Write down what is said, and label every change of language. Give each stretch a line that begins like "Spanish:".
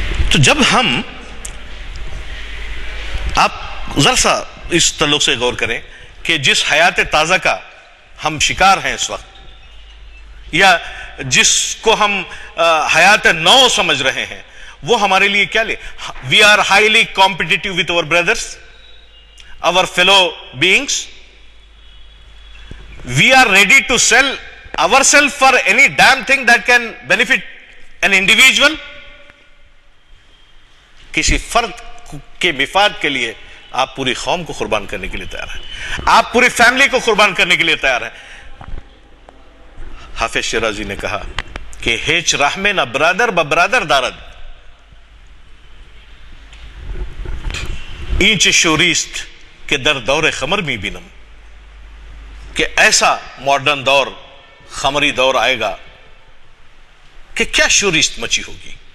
Urdu: تو جب ہم آپ ذرا سا اس تعلق سے غور کریں کہ جس حیات تازہ کا ہم شکار ہیں اس وقت, یا جس کو ہم حیات نو سمجھ رہے ہیں, وہ ہمارے لیے کیا لے؟
English: We are highly competitive with our brothers, our fellow beings. We are ready to sell ourselves for any damn thing that can benefit an individual.
Urdu: کسی فرد کے مفاد کے لیے آپ پوری قوم کو قربان کرنے کے لیے تیار ہیں, آپ پوری فیملی کو قربان کرنے کے لیے تیار ہیں. حافظ شیرازی نے کہا کہ
Persian: ہیچ راہ میں نہ برادر برادر دارد, اینچ شوریست کہ در دور خمر میں بینم,
Urdu: کہ ایسا ماڈرن دور خمری دور آئے گا کہ کیا شوریست مچی ہوگی.